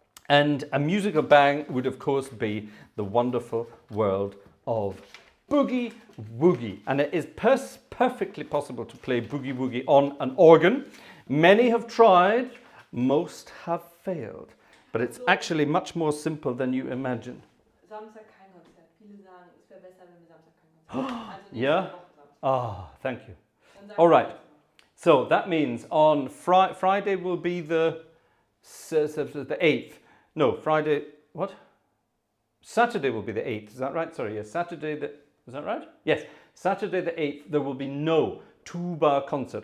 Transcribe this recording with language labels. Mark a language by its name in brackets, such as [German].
[English] And a musical bang would, of course, be the wonderful world of boogie woogie. And it is perfectly possible to play boogie woogie on an organ. Many have tried, most have failed. But it's actually much more simple than you imagine. [German] Samstag kein Konzert. Viele sagen, es wäre besser, wenn wir Samstag kein Konzert haben. [English] Yeah? Ah, thank you. All right. So that means on Friday will be the 8th. No, Friday, what? Saturday will be the 8th, is that right? Sorry, yes, is that right? Yes, Saturday the 8th, there will be no tuba concert.